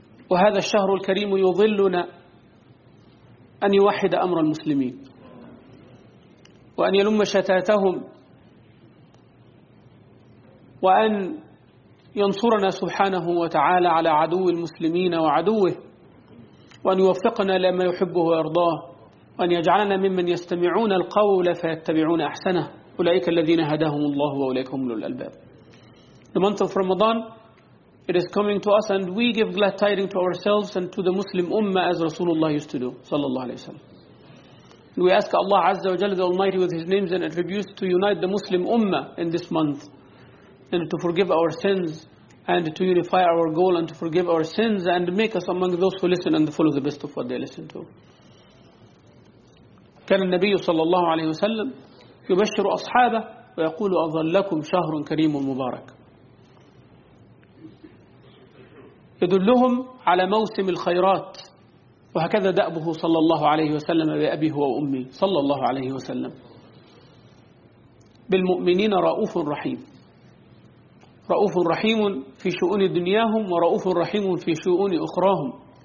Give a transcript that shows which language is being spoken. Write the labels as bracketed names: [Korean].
[Arabic] وهذا الشهر الكريم يظلنا أن يوحد أمر المسلمين وأن يلم شتاتهم، وأن ينصرنا سبحانه وتعالى على عدو المسلمين وعدوه، وأن يوفقنا لما يحبه ويرضاه، وأن يجعلنا ممن يستمعون القول فيتبعون أحسنه، أولئك الذين هداهم الله وأولئك هم أولو الألباب. [English] The month of Ramadan, it is coming to us, and we give glad tidings to ourselves and to the Muslim Ummah as Rasulullah used to do, sallallahu alayhi wa sallam. We ask Allah Azza wa Jalla, the Almighty, with His names and attributes, to unite the Muslim Ummah in this month, and to forgive our sins, and to unify our goal, and to forgive our sins, and make us among those who listen and follow the best of what they listen to. [Arabic] كان النبي صلى الله عليه وسلم يبشر أصحابه ويقول أظل لكم شهر كريم مبارك، يدلهم على موسم الخيرات. وهكذا دأبه صلى الله عليه وسلم بأبيه وأمي صلى الله عليه وسلم، بالمؤمنين رؤوف رحيم، رؤوف رحيم في شؤون دنياهم ورؤوف رحيم في شؤون أخراهم.